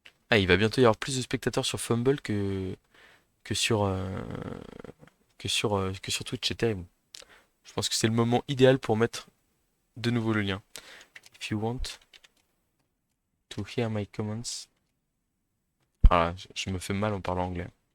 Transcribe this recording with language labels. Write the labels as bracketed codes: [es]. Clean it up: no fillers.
[fr] Ah, il va bientôt y avoir plus de spectateurs sur Fumble que sur, que sur Twitch, c'est terrible. Je pense que c'est le moment idéal pour mettre de nouveau le lien. [en] If you want to hear my comments. [fr] Ah, je me fais mal en parlant anglais.